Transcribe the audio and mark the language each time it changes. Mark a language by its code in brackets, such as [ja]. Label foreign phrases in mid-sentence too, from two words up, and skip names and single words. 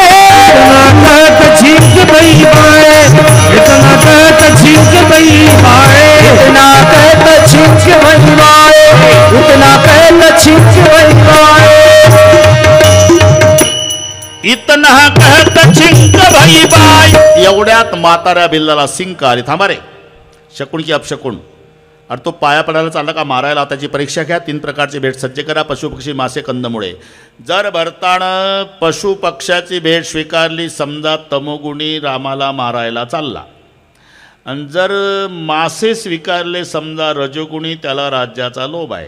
[awa] इतना कहत छींक भई बाए, इतना कहत छींक भई बाए, इतना कहत छींक भई बाए, इतना कहत छींक भई बाए. इतना कहत छिंक भई बाय. [mr] एवढ्यात म्हाताऱ्या बिल्लाला सिंक आली. थांबा रे, शकुन की अपशकुन. अरे तो पाया पडायला चालला का मारायला? त्याची परीक्षा घ्या. 3 प्रकारची भेट सज्ज करा, पशुपक्षी मासे कंदमुळे. जर भरतानं पशुपक्षाची भेट स्वीकारली, समजा तमोगुणी रामाला मारायला चालला, आणि जर मासे स्वीकारले समजा रजोगुणी, त्याला राज्याचा लोभ आहे.